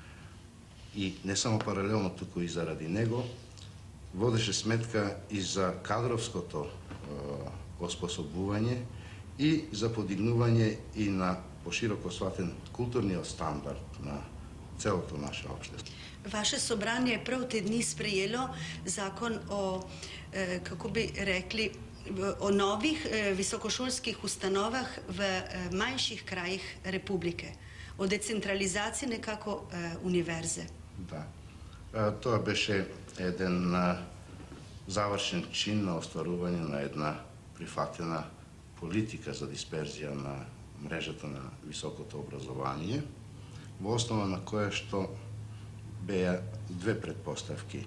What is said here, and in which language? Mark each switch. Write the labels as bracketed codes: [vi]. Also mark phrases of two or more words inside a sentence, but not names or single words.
[mk] и не само паралелно, туку и заради него, водеше сметка и за кадровското оспособување и за подигнување и на пошироко сватен културниот стандард на целото наше општество. [sl] Vaše sobranje je prav te dni sprejelo zakon o, kako bi rekli, o novih visokošolskih ustanovah v manjših krajih Republike, o decentralizaciji nekako univerze. [mk] Да. Тоа беше еден завршен чин на остварување на една прифатена политика за дисперзија на мрежата на високото образование, во основа на која што беа две предпоставки.